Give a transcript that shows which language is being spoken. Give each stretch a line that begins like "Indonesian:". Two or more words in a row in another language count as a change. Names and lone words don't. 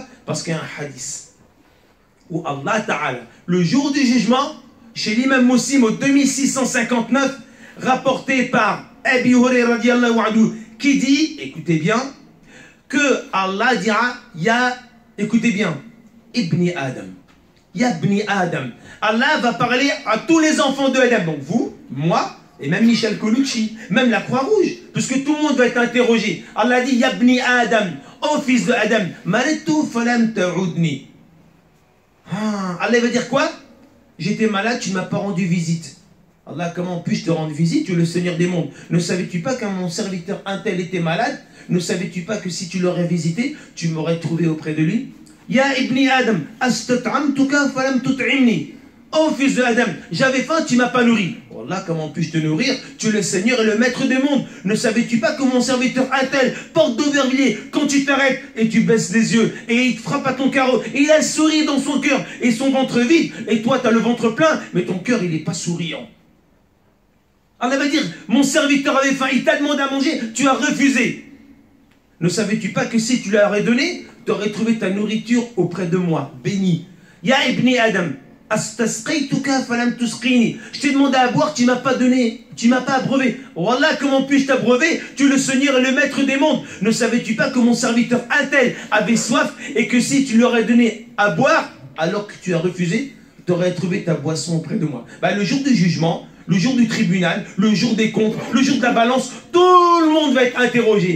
French: Parce qu'il y a un hadith où
Arabic: الله تعالى,
French: le jour du jugement, chez l'imam Muslim au 2659, rapporté par Abi Hurayrah
Arabic: رضي الله عنه,
French: qui dit, écoutez bien, que Allah dira, il y a Écoutez bien.
Arabic: ابن آدم يا ابن آدم.
French: Allah va parler à tous les enfants de Adam. Donc vous, moi, et même Michel Colucci, même la Croix-Rouge, puisque tout le monde va être interrogé. Allah dit
Arabic: يا ابن آدم,
French: ô fils de Adam,
Arabic: مرضت فلم تعدني.
French: Allah va dire quoi? J'étais malade, tu ne m'as pas rendu visite. Allah, comment puis-je te rendre visite? Tu es le Seigneur des mondes. Ne savais-tu pas qu'un mon serviteur un tel était malade? Ne savais-tu pas que si tu l'aurais visité, tu m'aurais trouvé auprès de lui?
Arabic: يا ابن آدم استطعمتك فلم تطعمني.
French: Oh fils de Adam, j'avais faim, tu m'as pas nourri. Wallah, comment puis-je te nourrir? Tu es le Seigneur et le Maître des mondes. Ne savais-tu pas que mon serviteur un tel, porte d'Aubervilliers, quand tu t'arrêtes et tu baisses les yeux et il te frappe à ton carreau et il a le sourire dans son cœur et son ventre vide et toi tu as le ventre plein mais ton cœur il n'est pas souriant. Allah va dire, mon serviteur avait faim, il t'a demandé à manger, tu as refusé. Ne savais-tu pas que si tu leur aurais donné, tu aurais trouvé ta nourriture auprès de moi, béni.
Arabic: يا ابن آدم استسقيتك فلم تسقني.
French: Je t'ai demandé à boire, tu m'as pas donné, tu m'as pas abreuvé. Wallah, comment puis-je t'abreuver? Tu es le Seigneur et le Maître des mondes. Ne savais-tu pas que mon serviteur un tel avait soif et que si tu lui aurais donné à boire, alors que tu as refusé, tu aurais trouvé ta boisson auprès de moi. Bah, le jour du jugement, le jour du tribunal, le jour des comptes, le jour de la balance, tout le monde va être interrogé.